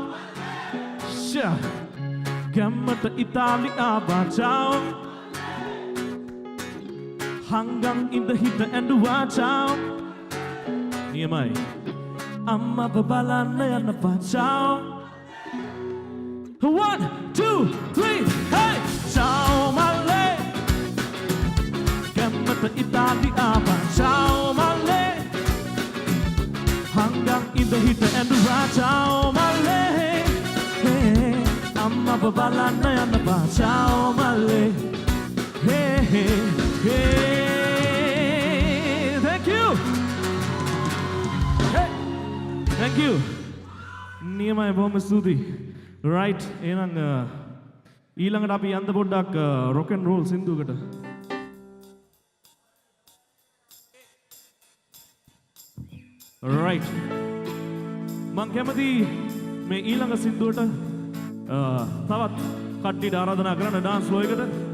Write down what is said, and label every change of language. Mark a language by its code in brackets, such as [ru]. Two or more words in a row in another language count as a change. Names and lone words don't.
[si] ගැම්මට ඉතාලි ආපා ciao හංගන් ඉඳ හිට ඇඬුවා ciao නියමයි අම්මව බලන්න යන්න පා ciao 1 2 3 hey [it] ciao male [si] ගැම්මට ඉතාලි ආපා [it] ciao male [si] හංගන් ඉඳ හිට ඇඬුවා [it] ciao male [si] අම්මව බලන්න යන්න බා [it] ciao male [en] Thank you Thank you [si] නියමයි බොහොම ස්තුතියි right එහෙනම් ඊළඟට අපි යන්න පොඩ්ඩක් [en] rock and roll [si] සින්දුවකට right මං කැමති මේ ඊළඟ සින්දුවට තවත් කට්ටියට ආරාධනා කරන්න [en] dance floor [si] එකට